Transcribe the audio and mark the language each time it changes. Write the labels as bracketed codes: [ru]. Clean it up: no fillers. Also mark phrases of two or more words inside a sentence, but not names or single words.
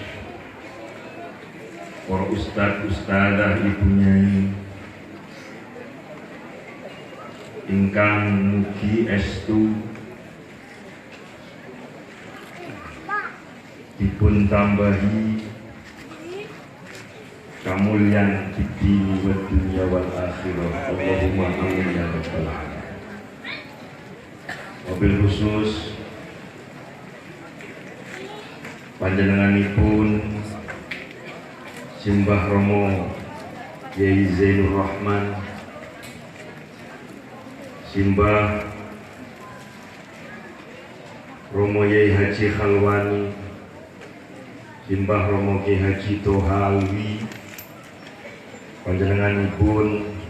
[jv] para ustad-ustadah, ibu nyai ingkang mugi estu dipun tambahi kamulyan di [ar] الدين والدنيا والآخرة. اللهم آمين يا رب العالمين. وبالخصوص [jv] panjenenganipun Simbah Romo Yai Zainur Rahman, Simbah Romo Yai Haji Khalwani, Simbah Romo Ki Haji Toha Alwi, panjenenganipun